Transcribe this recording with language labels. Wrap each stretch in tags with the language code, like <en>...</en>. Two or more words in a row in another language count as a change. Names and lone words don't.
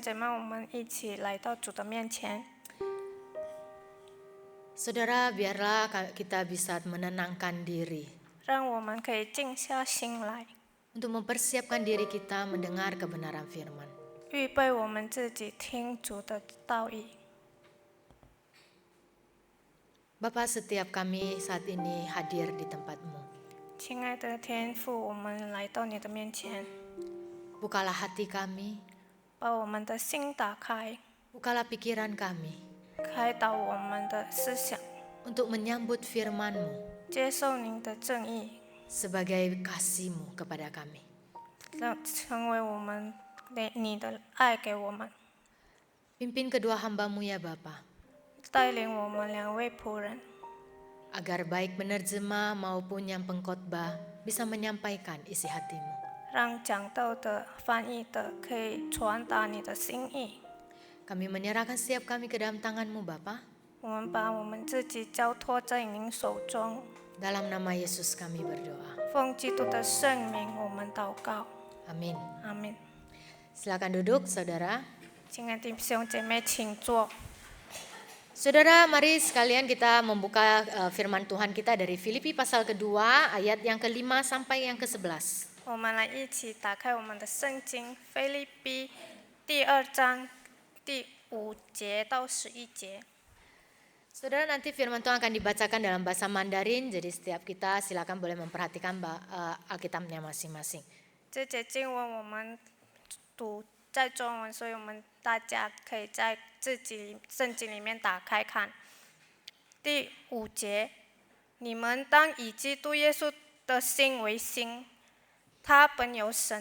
<zh>姐妹，我们一起来到主的面前。</zh> <id>Saudara, biarlah kita bisa menenangkan diri</id> <zh>让我们可以静下心来，</zh> <id>untuk mempersiapkan diri kita mendengar kebenaran firman.</id> <zh>预备我们自己听主的道义。</zh> <id>Bapa, setiap kami saat ini hadir di tempat-Mu.</id> <zh>亲爱的天父，我们来到你的面前，</zh> <id>Bukalah hati kami,</id> <zh>把我们的心打开，</zh> <id>bukalah pikiran kami</id> <zh>开导我们的思想，</zh> <id>untuk menyambut firman-Mu</id> <zh>接受您的正义，</zh> <id>sebagai kasih-Mu kepada kami.</id> <zh>让成为我们你的爱给我们，</zh> <id>Pimpin kedua hamba-Mu ya Bapa,</id> <zh>带领我们两位仆人，</zh> <id>agar baik penerjemah maupun yang pengkhotbah bisa menyampaikan isi hati-Mu.</id> <zh>让讲道的、翻译的可以传达你的心意。</zh> <id>Kami menyerahkan setiap kami ke dalam tangan-Mu Bapa.</id> <zh>我们把我们自己交托在您手中，</zh> <id>Dalam nama Yesus kami berdoa.</id> <zh>奉基督的圣名，我们祷告，</zh> <id>Amin.</id> <zh>阿门。</zh> <id>Silakan duduk, saudara.</id> <zh>亲爱的弟兄姐妹，请坐。</zh> <id>Saudara, mari sekalian kita membuka firman Tuhan kita dari Filipi pasal kedua, ayat yang ke-5 sampai yang ke-11.</id> <zh>我们来一起打开我们的圣经，《腓立比》第2章第5节到11节。</zh> <id>Saudara, nanti firman Tuhan akan dibacakan dalam bahasa Mandarin, jadi setiap kita silakan boleh memperhatikan Alkitabnya masing-masing.</id> <zh>这节经文我们读在中文，所以我们大家可以在自己圣经里面打开看。第5节，你们当以基督耶稣的心为心，他本有神</zh>